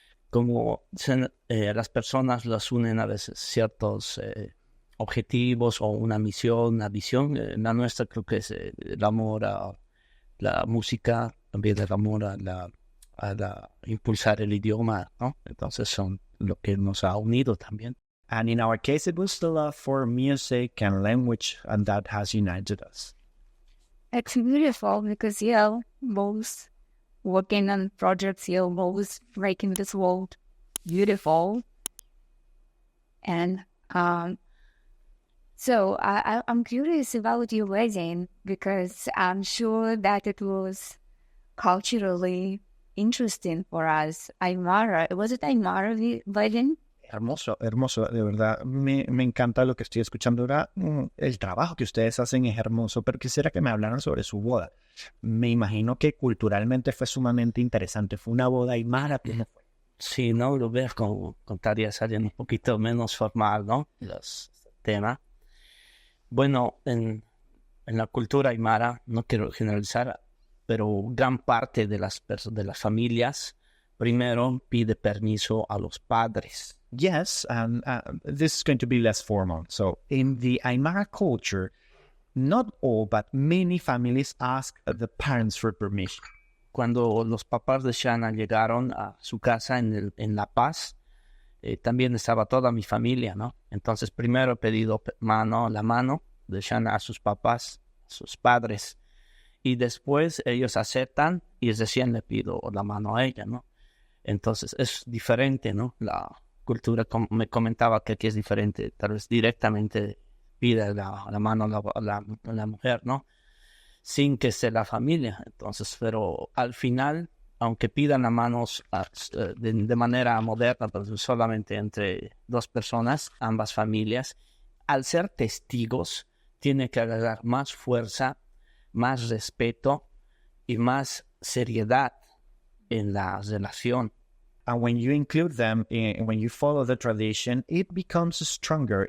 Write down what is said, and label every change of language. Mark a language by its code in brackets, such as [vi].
[es] Como las personas las unen a veces ciertos objetivos o una misión, una visión. La nuestra creo que es el amor a la música, también el amor a impulsar el idioma, ¿no? Entonces son lo que nos ha unido también. [en] And in our case, it was the love for music and language, and that has united us. It's beautiful because, both working on projects, both making this world beautiful. And so I'm curious about your wedding because I'm sure that it was culturally interesting for us. Aymara, was it Aymara wedding? [es] Hermoso, hermoso, de verdad. Me encanta lo que estoy escuchando ahora. El trabajo que ustedes hacen es hermoso, pero quisiera que me hablaran sobre su boda. Me imagino que culturalmente fue sumamente interesante. Fue una boda aymara. ¿Cómo fue? Sí, no, lo ves como contaría alguien un poquito menos formal, ¿no? Los temas. Bueno, en la cultura aymara, no quiero generalizar, pero gran parte de las familias primero pide permiso a los padres. [en] Yes, and this is going to be less formal. So in the Aymara culture, not all, but many families ask the parents for permission. [es] Cuando los papás de Shana llegaron a su casa en La Paz, también estaba toda mi familia, ¿no? Entonces primero he pedido la mano de Shana a sus papás, a sus padres, y después ellos aceptan y recién le pido la mano a ella, ¿no? Entonces es diferente, ¿no? La cultura, como me comentaba que aquí es diferente, tal vez directamente pide la mano a la mujer, ¿no? Sin que sea la familia. Entonces, pero al final, aunque pidan las manos de manera moderna, pero solamente entre 2 personas, ambas familias, al ser testigos, tiene que agregar más fuerza, más respeto y más seriedad en la relación. [en] And when you include them, when you follow the tradition, it becomes stronger.